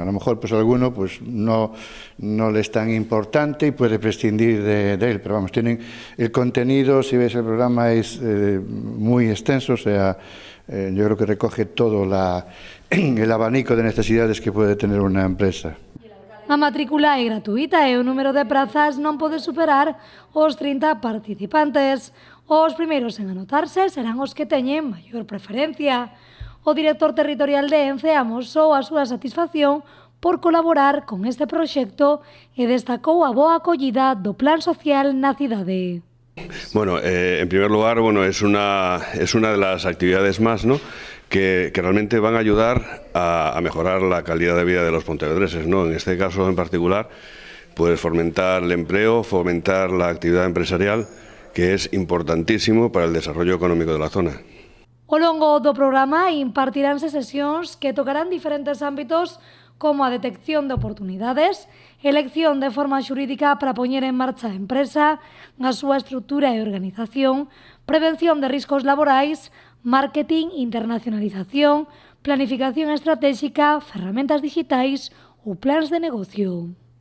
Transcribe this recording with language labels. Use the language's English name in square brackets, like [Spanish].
[Spanish] A lo mejor pues alguno pues no le es tan importante y puede prescindir de él, pero vamos, tienen el contenido, si ves el programa, es muy extenso, o sea, yo creo que recoge todo el abanico de necesidades que puede tener una empresa. [Galician] A matrícula é gratuita e o número de prazas non pode superar os 30 participantes. Os primeiros en anotarse serán os que teñen maior preferencia. O director territorial de ENCE amosou a súa satisfacción por colaborar con este proxecto e destacou a boa acollida do plan social na cidade. [Spanish] Bueno, en primer lugar, bueno, es una de las actividades más, ¿no?, que realmente van a ayudar a mejorar la calidad de vida de los pontevedreses, ¿no? En este caso en particular, pues fomentar el empleo, fomentar la actividad empresarial, que es importantísimo para el desarrollo económico de la zona. [Galician] Ao longo do programa impartiránse sesións que tocarán diferentes ámbitos como a detección de oportunidades, elección de forma xurídica para poñer en marcha a empresa, a súa estrutura e organización, prevención de riscos laborais, marketing, internacionalización, planificación estratégica, ferramentas digitais ou plans de negocio.